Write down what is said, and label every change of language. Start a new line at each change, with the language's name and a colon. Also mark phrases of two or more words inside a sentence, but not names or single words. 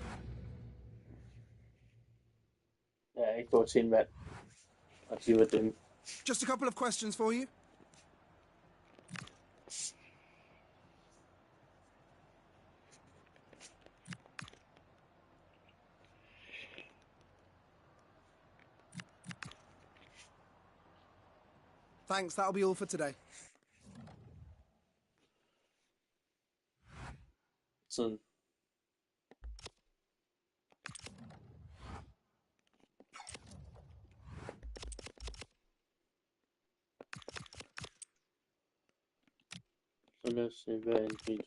Danish: Jeg er ikke gået til en vand og giver dem
English: Just a couple of questions for you. Thanks, that'll be all for today.
Danish: Sådan. Så lad os se, hvad er en bil?